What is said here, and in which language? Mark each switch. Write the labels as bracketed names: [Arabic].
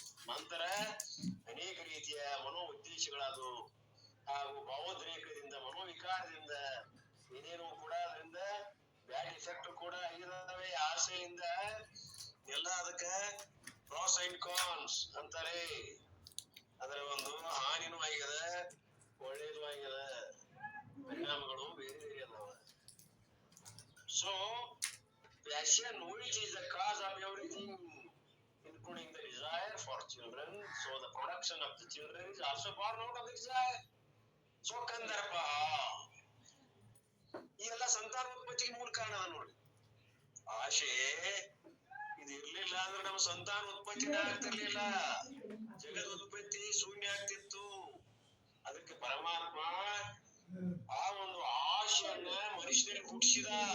[Kannada] ನಂತರ ಅನೇಕ ರೀತಿಯ ಮನೋ ಉದ್ದೇಶಗಳಾದವು, ಹಾಗೂ ಭಾವೋದ್ರೇಕದಿಂದ, ಮನೋವಿಕಾರದಿಂದ ಏನೇನು ಕೂಡ ಅದರಿಂದ ಬ್ಯಾಡ್ ಎಫೆಕ್ಟ್ ಕೂಡ ಆಗಿದಾವೆ. ಆಸೆಯಿಂದ ಎಲ್ಲ ಅದಕ್ಕ ಪ್ರಾಸ್ ಅಂಡ್ ಕಾನ್ಸ್ ಅಂತಾರೆ. ಅದರ ಒಂದು ಹಾನಿನೂ ಆಗ್ಯದ, ಒಳ್ಳೇದು ಆಗ್ಯದ, ಪರಿಣಾಮಗಳು ಬೇರೆ ಬೇರೆ ಅದಾವ. [English] So passion which is the cause of everything, including the desire for children, so the production of the children is also born out of the desire. [Kannada] So Kandarpa ಈ ಎಲ್ಲ ಸಂತಾನೋತ್ಪತ್ತಿಗೆ ಮೂಲ ಕಾರಣ ನೋಡಿ. ಆಶೆ ಇದು ಇರ್ಲಿಲ್ಲ ಅಂದ್ರೆ ನಮ್ಮ ಸಂತಾನೋತ್ಪತ್ತಿನ ಆಗ್ತಿರ್ಲಿಲ್ಲ, ಜಗದ ಉತ್ಪತ್ತಿ ಶೂನ್ಯ ಆಗ್ತಿತ್ತು. ಅದಕ್ಕೆ ಪರಮಾತ್ಮ ಆ ಒಂದು ಆಶೆಯನ್ನ ಮನುಷ್ಯನಲ್ಲಿ ಹುಟ್ಟಿಸಿದ.